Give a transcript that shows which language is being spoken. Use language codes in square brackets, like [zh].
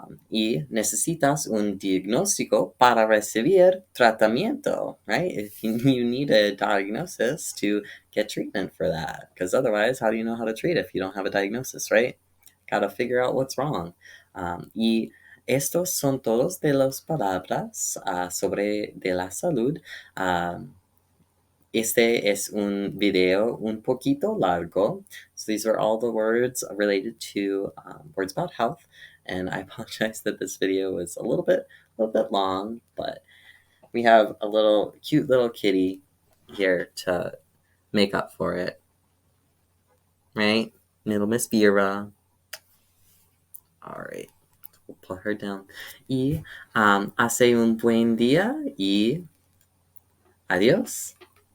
[es] Y necesitas un diagnóstico para recibir tratamiento, [en] right? If you need a diagnosis to get treatment for that, because otherwise, how do you know how to treat if you don't have a diagnosis, right? Got to figure out what's wrong. [es] Y estos son todos de las palabras sobre de la salud. Este es un video un poquito largo. [en] So these are all the words related to words about health. And I apologize that this video was a little bit long, but we have a cute little kitty here to make up for it, right? Little Miss Vera. All right, we'll put her down. [es] Y hace un buen día y adiós.